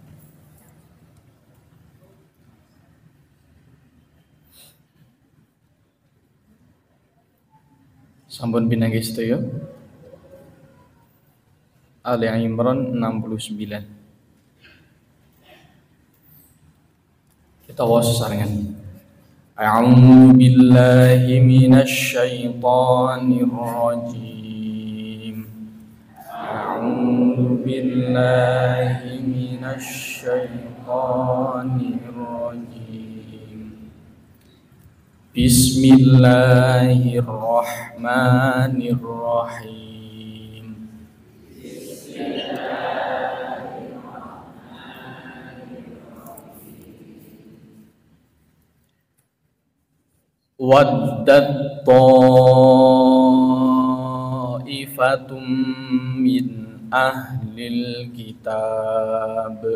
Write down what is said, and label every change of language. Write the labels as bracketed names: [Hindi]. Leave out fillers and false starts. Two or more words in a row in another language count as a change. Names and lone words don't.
[Javanese] Sampun pinanggih sedaya. Ali Imran 69. Kita waos sesarengan. [Arabic] أعوذ بالله من الشيطان الرجيم. أعوذ بالله من الشيطان الرجيم. بسم الله الرحمن الرحيم. ودت طائفة من أهل الكتاب.